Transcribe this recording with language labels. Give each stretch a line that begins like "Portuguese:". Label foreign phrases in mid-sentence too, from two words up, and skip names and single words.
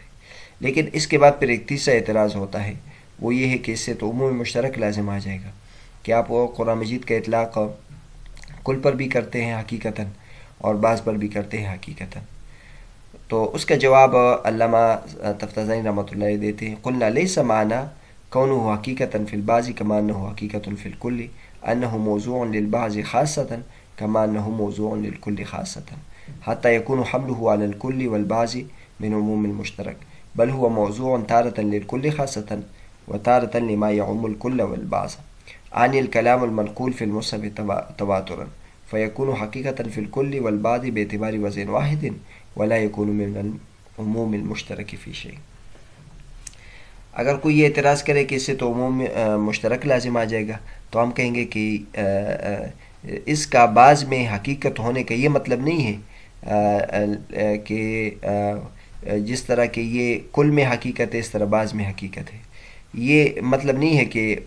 Urdu: لیکن اس کے بعد پھر ایک تیسرا اعتراض ہوتا ہے، وہ یہ ہے کہ اس سے تو عموم مشترک لازم آ جائے گا کہ آپ قرآن مجید کا اطلاق کل پر بھی کرتے ہیں حقیقتاً اور بعض پر بھی کرتے ہیں حقیقتاً۔ تو اس کا جواب علامہ تفتازانی رحمۃ اللہ دیتے ہیں
Arabic: قلنا لیس معنی کونہ حقیقتاً فی البعض کما انہ حقیقۃ فی الکل انہ موضوع للبعض خاصۃ کما انہ موضوع للکل خاصۃ حتی یکون حملہ علی الکل والبعض من عموم المشترک بل هو موضوع تارة للکل خاصۃ وتارة لما يعم الكل والبعض عن الكلام المنقول في المصحف تواترا فيكون حقيقة في الكل والبعض باعتبار وزن واحد ولا يكون من العموم المشترك في شيء۔
Urdu: اگر کوئی یہ اعتراض کرے کہ اس سے تو عموم مشترک لازم آ جائے گا تو ہم کہیں گے کہ اس کا بعض میں حقیقت ہونے کا یہ مطلب نہیں ہے کہ جس طرح کہ یہ کل میں حقیقت ہے اس طرح بعض میں حقیقت ہے، یہ مطلب نہیں ہے کہ